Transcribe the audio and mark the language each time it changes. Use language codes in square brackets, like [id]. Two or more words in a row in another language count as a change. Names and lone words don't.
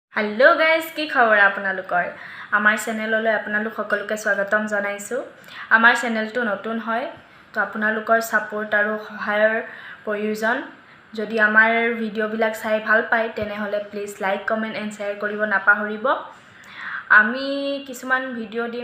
[en] hello guys [as] কি খবৰ আপোনালোকৰ আমাৰ चेनेलলৈ आपनालोक সকলোকে স্বাগতম জনাইছো आमार चेनेलটো নতুন হয় তো आपनालोকৰ সাপোর্ট আৰু সহায়ৰ প্ৰয়োজন যদি আমাৰ ভিডিওবিলাক চাই ভাল পায় তেনেহলে [en] please like comment and share [as] কৰিব নাপাহৰিব আমি কিছুমান ভিডিও দিম